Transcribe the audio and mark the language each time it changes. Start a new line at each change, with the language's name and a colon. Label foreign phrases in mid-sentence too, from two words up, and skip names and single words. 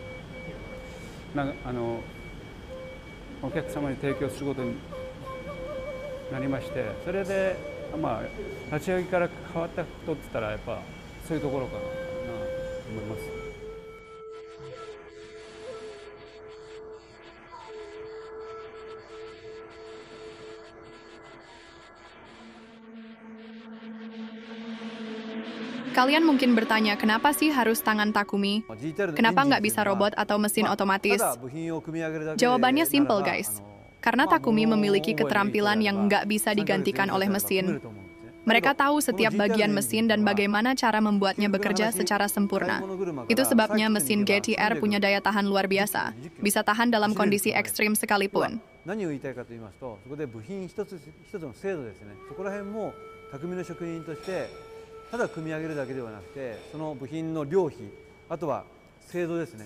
Japanese: お客様に提供することになりまして、それで立ち上げから変わったことって言ったらやっぱそういうところかなと思います。
Indonesian: Kalian mungkin bertanya, kenapa sih harus tangan Takumi? Kenapa nggak bisa robot atau mesin otomatis? Jawabannya
English: simple guys.
Indonesian: Karena Takumi memiliki keterampilan yang nggak bisa digantikan oleh mesin. Mereka tahu setiap bagian mesin dan bagaimana cara membuatnya bekerja secara sempurna. Itu sebabnya mesin GT-R punya daya tahan luar biasa. Bisa tahan dalam kondisi ekstrim sekalipun.
Japanese: 何を言いたいかと言いますと、そこで部品一つ一つの精度ですね。そこら辺も匠の職人としてただ組み上げるだけではなくて、その部品の量比、あとは精度ですね。